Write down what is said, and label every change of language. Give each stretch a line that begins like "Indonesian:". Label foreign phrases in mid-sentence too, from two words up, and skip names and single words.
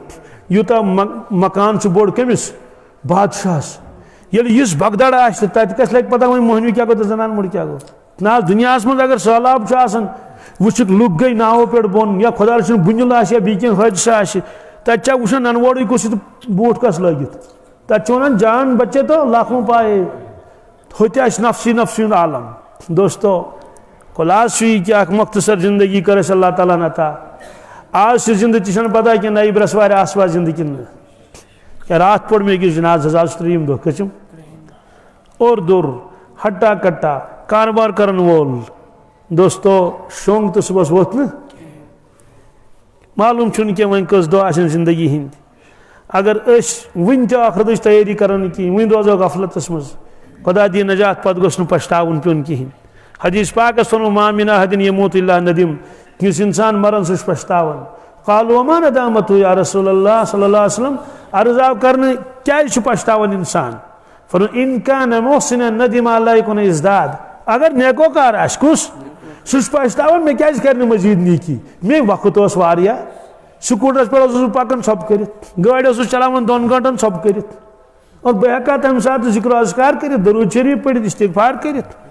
Kashmiri: یوٗتاہ مکان چھُ بوٚڑ کٔمِس بادشاہس ییٚلہِ یِژھ بگدڑ آسہِ تتہِ کس لگہِ پتہ وۄنۍ مٔہنیوٗ کیٛاہ گوٚو تہٕ زنان موٚڑ کیٛاہ گوٚو نہ دُنیاہس منٛز اگر سہلاب چھُ آسان وٕچھِکھ لُکھ گٔے ناوو پٮ۪ٹھ بۄن یا خۄدا رٔچھِنۍ بُنِل آسہِ یا بیٚیہِ کینٛہہ حٲدثہٕ آسہِ تتہِ چھا وٕچھان ننووڑٕے کُس تہٕ بوٗٹھ کس لٲگِتھ تتہِ چھِ ونان
Urdu: جان بچے تو لاکھوں پائے ہوتے
Kashmiri: آسہِ نفسی نفسی ہُنٛد عالم دوستو خلاص چھُ یہِ کہِ اکھ مختصر زندگی کٔر اَسہِ اللہ تعالیٰ ہن عطا آز چھِ زندٕ تہِ چھنہٕ پتہ کینٛہہ نَیہِ برٛٮ۪سوارِ آسوا زندٕ کِنہٕ نہٕ کیٛاہ راتھ پوٚر مےٚ أکِس جنازس حظ آز چھُ 3یِم دۄہ کٔژِم اور دوٚر ہٹا کٹا کاربار کرن وول دوستو شونٛگ تہٕ صُبحس ووٚتھ نہٕ معلوٗم چھُنہٕ کینٛہہ وۄنۍ کٔژ دۄہ آسن زندگی ہٕنٛدۍ اگر أسۍ وٕنہِ تہِ ٲخرتٕچ تیٲری کرو نہٕ کِہیٖنۍ وٕنہِ روزو غفلتس منٛز خدا دی نجات پتہٕ گوٚژھ نہٕ پشتاوُن پیوٚن کِہیٖنۍ حدیث پاکس فرمو
Arabic: ما من احد یموت الا ندم
Kashmiri: یُس انسان مران سُہ چھُ پشتاوان
Arabic: قالوا وما ندامتہ یا رسول اللہ صلی اللہ علیہ وسلم
Kashmiri: عرض آو کرنہٕ کیٛازِ چھُ پشتاوان انسان فرمو
Arabic: ان کان محسنا ندم اللہ یکن ازداد
Kashmiri: اگر نیکوکار آسہِ کُس سُہ چھُ پشتاوان مےٚ کیٛازِ کرِ نہٕ مزیٖد نیکی مےٚ وقت اوس واریاہ سکوٗٹرس پٮ۪ٹھ اوسُس بہٕ پکان ژھۄپہٕ کٔرِتھ گٲڑۍ اوسُس چلاوان 2 گٲنٛٹن ژھۄپہٕ کٔرِتھ اور بہٕ ہٮ۪کہٕ ہا تمہِ ساتہٕ ذِکر اذکار کٔرِتھ درود شریٖف پٔرِتھ استغفار کٔرِتھ